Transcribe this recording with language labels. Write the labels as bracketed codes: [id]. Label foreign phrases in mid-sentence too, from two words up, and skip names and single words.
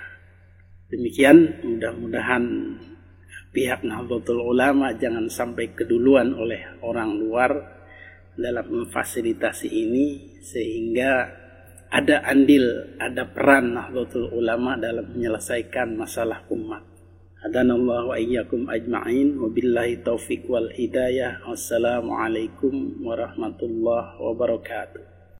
[id] Demikian, mudah-mudahan pihak Nahdlatul Ulama jangan sampai keduluan oleh orang luar dalam memfasilitasi ini, sehingga ada andil, ada peran Nahdlatul Ulama dalam menyelesaikan masalah umat. [ar] هدانا الله وإياكم أجمعين, وبالله التوفيق والهداية. والسلام عليكم ورحمة الله وبركاته.